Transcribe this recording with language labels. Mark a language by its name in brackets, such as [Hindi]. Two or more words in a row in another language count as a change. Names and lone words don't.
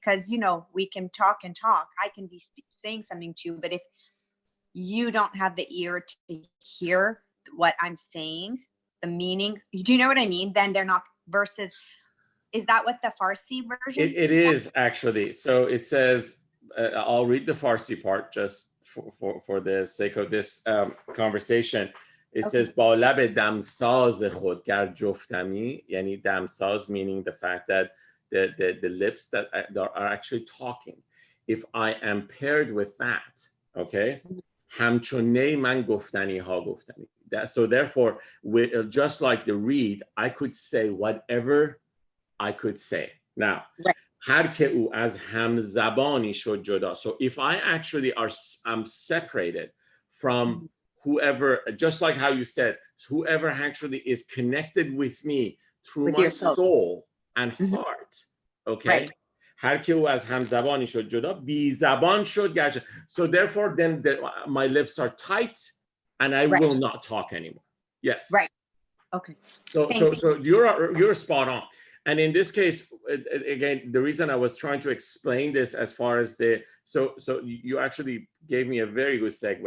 [English] Because, we can talk and talk. I can be saying something to you, but if you don't have the ear to hear what I'm saying, the meaning, do you know what I mean? Then they're not, versus, is that what the Farsi version? It is actually. So it says, I'll read the Farsi part just for the sake of this conversation. It says, [Persian] با لب دمساز خود گر جفتمی, یعنی دمساز [English] meaning the fact that the lips that are actually talking. If I am paired with that, [Persian] okay, همچون من گفتنی ها گفتنی. [English] So therefore, just like the reed, I could say whatever I could say. Now, [Persian] هر که او از همزبانی شد جدا. [English] So if I actually am separated from whoever, just like how you said, whoever actually is connected with me through my soul and heart. Okay. Right. [Persian] هر که او از همزبانی شد جدا بی زبان شد گشت. [English] So therefore then my lips are tight and I will not talk anymore. Yes. Right. Okay. So you're spot on. And in this case, again, the reason I was trying to explain this as far as so you actually gave me a very good segue.